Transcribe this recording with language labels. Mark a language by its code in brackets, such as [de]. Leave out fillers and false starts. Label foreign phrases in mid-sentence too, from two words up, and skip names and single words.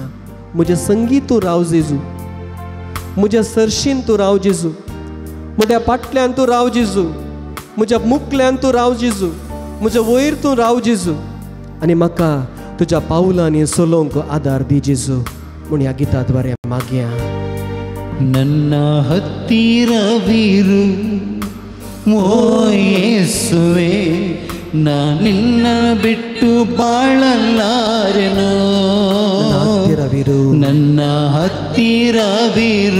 [kok] म्हज्या संगीत तूं राव जेजू, म्हज्या सरशीन तूं राव जेजू, म्हज्या पाटल्यान तूं राव जेजू, म्हज्या मुखल्यान तूं राव जेजू, म्हज्या वयर तूं राव जेजू आनी म्हाका तुज्या पावलांनी चलोवंक आदार दी जेजू म्हूण ह्या गिता द्वारे मागया. [kn] ನನ್ನ ಹತ್ತಿರವಿರು ಓ ಯೇಸುವೆ, ನಾ ನಿನ್ನ ಬಿಟ್ಟು ಬಾಳಲಾರೆನು. ಹತ್ತಿರವಿರು, ನನ್ನ ಹತ್ತಿರವಿರು